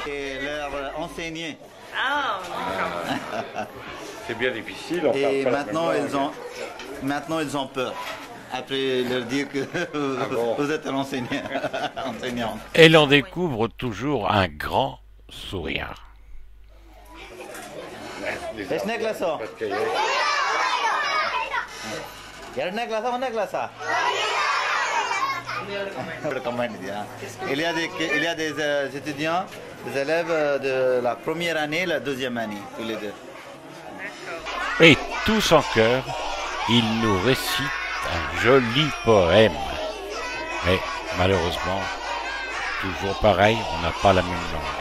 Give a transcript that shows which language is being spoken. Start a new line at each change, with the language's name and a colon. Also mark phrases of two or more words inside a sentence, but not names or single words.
French: Et leur enseigner. C'est bien difficile. On Et parle pas maintenant ils ont peur. Après leur dire que bon. vous êtes enseignant. Et l'on découvre toujours un grand sourire.
Kannada: ಎಷ್ಟನೇ ಕ್ಲಾಸು ಎರಡನೇ ಕ್ಲಾಸಾ ಒಂದನೇ ಕ್ಲಾಸಾ combine ಇದೆಯಾ
French: il y a des étudiants, des élèves de la première année, la deuxième année, tous les deux. Et tous en chœur, ils nous récitent un joli poème. Mais malheureusement, toujours pareil, on n'a pas la même langue.